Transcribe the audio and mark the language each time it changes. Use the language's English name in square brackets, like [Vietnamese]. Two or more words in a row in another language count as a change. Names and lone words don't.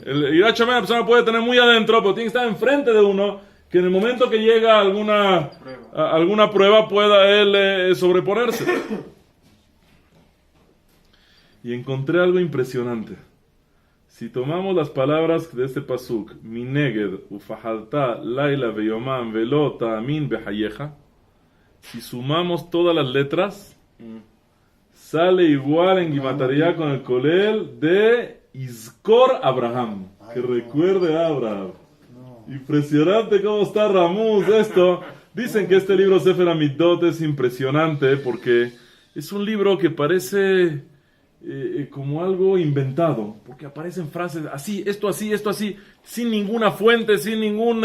[Spanish] El [Hebrew] Irat Shamayim [Spanish] la persona puede tener muy adentro, pero tiene que estar enfrente de uno, que en el momento que llega alguna prueba pueda él sobreponerse. Y encontré algo impresionante. Si tomamos las palabras de este pasuk, [Hebrew] Mineged ufahalta laila veyomam velo ta'amin behayeja, [Spanish] si sumamos todas las letras, sale igual en Gimatariá con el Kolel de [Hebrew] Izkor Abraham, [Spanish] que recuerde a Abraham. Impresionante cómo está Ramuz esto. Dicen que este libro Sefer Amidot es impresionante porque es un libro que parece como algo inventado, porque aparecen frases así, esto así, sin ninguna fuente, sin ningún...